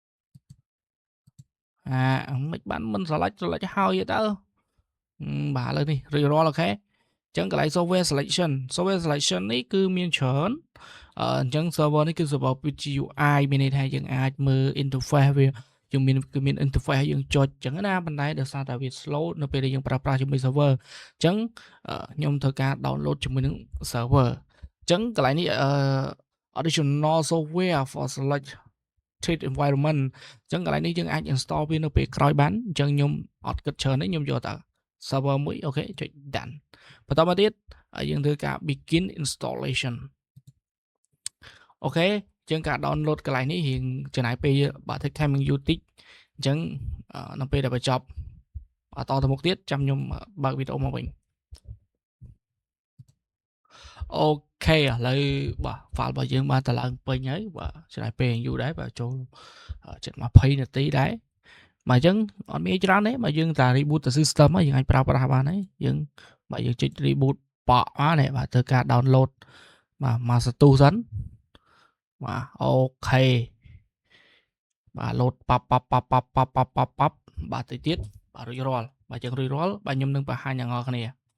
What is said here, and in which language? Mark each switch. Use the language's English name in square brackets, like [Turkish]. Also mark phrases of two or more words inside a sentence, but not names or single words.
[Khmer] មិនបានមិន select ហើយទៅបាទឥឡូវនេះរួចរាល់អូខេអញ្ចឹងកន្លែង [English] software selection [Khmer] នេះគឺមានច្រើនអញ្ចឹង server នេះគឺ [English] server GUI [Khmer] មានន័យថាយើងអាចមើល interface វាយើងមាន interface ឲ្យយើងចុចអញ្ចឹងណាប៉ុន្តែដោយសារតែវា slow នៅពេលដែលយើងប្រើប្រាស់ជាមួយ server អញ្ចឹងខ្ញុំធ្វើ ការ download ជាមួយនឹង server អញ្ចឹងកន្លែងនេះ [English] additional software for selected environment [Khmer] អញ្ចឹងកន្លែងនេះយើងអាច install វានៅពេលក្រោយបានអញ្ចឹងខ្ញុំអត់គិតច្រើនទេខ្ញុំយកតែ server មួយអូខេចុច done បន្តមកទៀតយើងធ្វើការ [English] begin installation [Khmer] អូខេអញ្ចឹងការ download កន្លែងនេះរៀងចំណាយពេលបាទ [English] take time [Khmer] យូរតិចអញ្ចឹងនៅពេលដែលបញ្ចប់បន្តទៅមុខទៀតចាំខ្ញុំបើកវីដេអូមកវិញ អូខេឥឡូវបាទ file របស់យើងបានទៅឡើងពេញហើយបាទចំណាយពេលយូរដែរបាទចូលជិ ត20នាទីដែរបាទអញ្ចឹងអត់មានច្រើនទេបើយើងតែ reboot ទៅ system ហើយយើងអាចប្រើប្រាស់បានហើយយើងបាទយើងចុច reboot ប៉ក់នេះបាទធ្វើការ download បាទមកសទូសិនបាទអូខេបាទ load ប៉ាប់បាទតិចទៀតបាទរួចរាល់បាទយើងរួចរាល់បាទខ្ញុំនឹងបង្ហាញដល់អ្នកគ្នា